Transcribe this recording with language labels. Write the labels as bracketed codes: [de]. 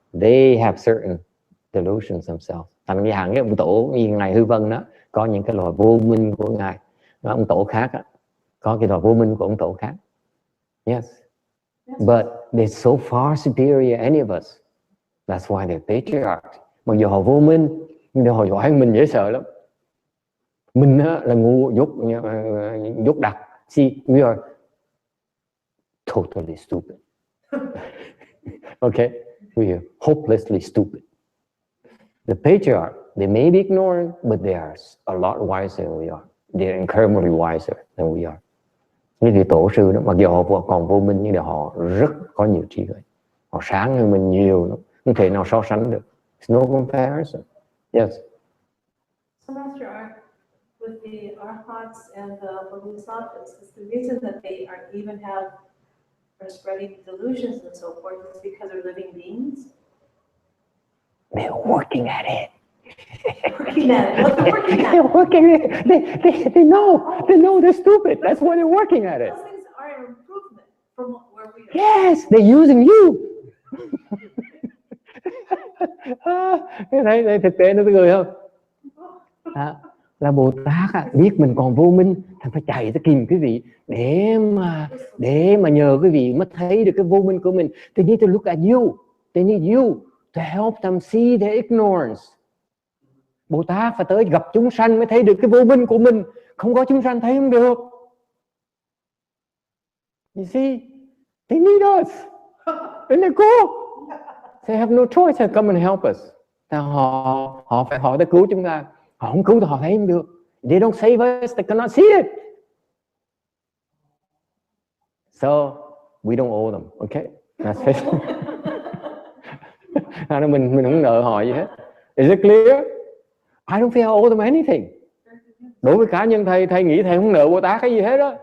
[en] They have certain delusions themselves. [vi] Thành ra cái ông tổ như ngài Hư Vân đó, có những cái loại vô minh của ngài, ông tổ khác đó, có cái loại vô minh của ông tổ khác. [en] Yes. But they're so far superior any of us. That's why they're patriarchs. [vi] Mặc dù họ vô minh, nhưng họ giỏi hơn mình dễ sợ lắm. Mình là ngu dốt đặc. [en] See, we are totally stupid. Okay? We are hopelessly stupid. The patriarch, they may be ignorant, but they are a lot wiser than we are. They're incredibly wiser than we are. [vi] Những vị tổ sư đó, mặc dù họ còn vô minh nhưng họ rất có nhiều trí tuệ. Họ sáng hơn mình nhiều lắm. Không thể nào so sánh được. [en] There's no comparison. Yes. So, Master, with the arhats and the bodhisattvas, is the reason that they are spreading delusions and so forth is because they're living beings? They're working at it. Working at it. What's the working at it? They're working at it. They know they're stupid. That's why they're working at it. Those things are an improvement from where we are. Yes, they're using you. [vi] Thấy thực tế nó cười không? Là Bồ Tát biết mình còn vô minh, thành phải chạy tới kìm quý vị để mà nhờ quý vị mới thấy được cái vô minh của mình. [en] They need to look at you. They need you to help them see their ignorance. [vi] Bồ Tát phải tới gặp chúng sanh mới thấy được cái vô minh của mình. Không có chúng sanh thấy không được. [en] You see, they need us. And they're cool. They have no choice to come and help us. [vi] Họ phải tới cứu chúng ta. Họ không cứu thì họ thấy không được. [en] They don't save us, they cannot see it. So, we don't owe them, okay? That's it. [vi] Mình không nợ họ gì hết. [en] Is it clear? I don't feel I owe them anything. [vi] Đối với cá nhân thầy nghĩ thầy không nợ Bồ Tát cái gì hết đó.